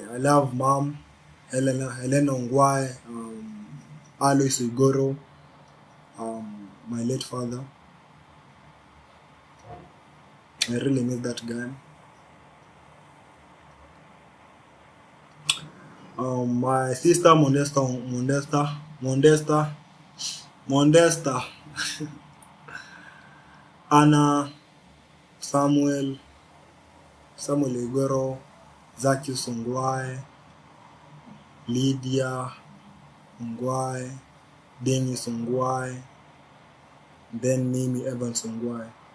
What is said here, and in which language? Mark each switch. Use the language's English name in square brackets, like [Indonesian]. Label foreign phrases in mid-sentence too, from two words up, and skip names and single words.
[English] I love mom, Helena Ongwae, Alois Igoro, my late father. I really miss that guy. My sister Modesta, Anna, Samuel Igoro, Zacchaeus Ongwae, Lydia Ongwae, Dennis Ongwae, then Mimi Evans Ongwae.